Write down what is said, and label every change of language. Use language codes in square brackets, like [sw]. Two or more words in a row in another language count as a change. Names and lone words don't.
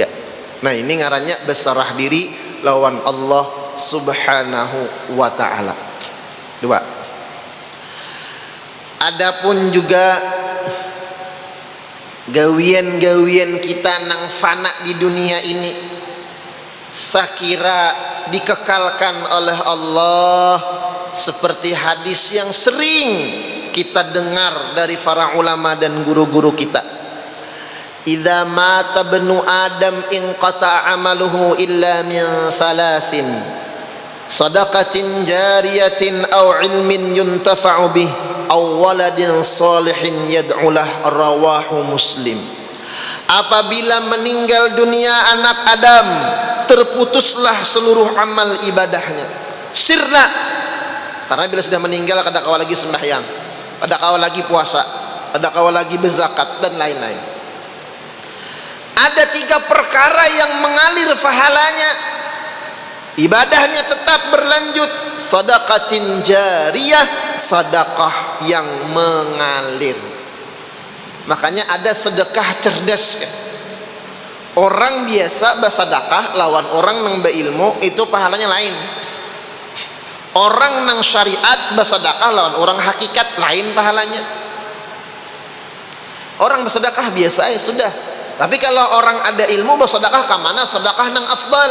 [bjn] Nah ini ngarannya berserah diri lawan Allah [ar] سبحانه وتعالى. [bjn] Dua, Adapun juga gawian-gawian kita nang fana di dunia ini, sakira dikekalkan oleh Allah seperti hadis yang sering kita dengar dari para ulama dan guru-guru kita. [ar] إذا مات ابن آدم انقطع عمله إلا من ثلاث صدقة جارية أو علم ينتفع به أو ولد صالح يدعو له رواه مسلم. [id] Apabila meninggal dunia anak Adam, terputuslah seluruh amal ibadahnya. Sirna, [bjn] karena bila sudah meninggal kada kawa lagi sembahyang, kada kawa lagi puasa, kada kawa lagi berzakat dan lain-lain. [id] Ada 3 perkara yang mengalir pahalanya, ibadahnya tetap berlanjut. [ar] صدقة جارية, [id] sedekah yang mengalir. Makanya ada sedekah cerdas kan? [bjn] Orang biasa bersedekah lawan orang nang berilmu itu pahalanya lain. Orang nang syariat bersedekah lawan orang hakikat lain pahalanya. [id] Orang bersedekah biasa ya sudah. Tapi kalau orang ada ilmu bersedekah ke mana sedekah nang afdal?